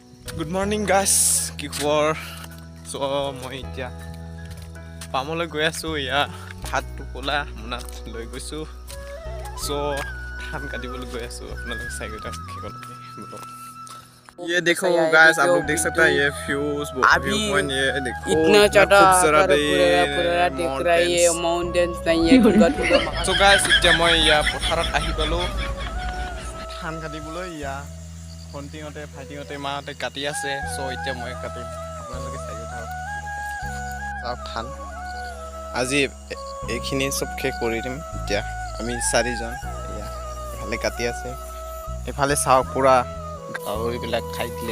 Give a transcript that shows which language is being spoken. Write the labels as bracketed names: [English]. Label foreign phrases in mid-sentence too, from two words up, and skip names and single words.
[English] good morning guys, [Assamese] কি খবৰ? মই এতিয়া পামলৈ গৈ আছোঁ। এয়া ভাত টোপোলা মোনাত লৈ গৈছোঁ। ধান কাটিবলৈ গৈ আছোঁ। আপোনালোকে চাই গৈ থাকক সেইকণলৈকে। [Hindi] ये देखो गाइस, आप लोग देख सकते हैं ये [English] view point. [Hindi] ये देखो इतना ज़्यादा खूबसूरत पूरा दिख रहा है। ये माउंटेन्स नहीं है। [English] So guys, [Assamese] এতিয়া মই ইয়া পথাৰত আহি পালোঁ ধান কাটিবলৈ। ইয়া ভণ্টিহঁতে ভাইটিহঁতে মাহঁতে কাটি আছে। এতিয়া মই কাটিম, আপোনালোকে চাই থাকক। চাওক ধান আজি এইখিনি চব শেষ কৰি দিম। এতিয়া আমি 4জন এয়া এফালে কাটি আছে, এইফালে চাওক পুৰা গাহৰিবিলাক খাই দিলে।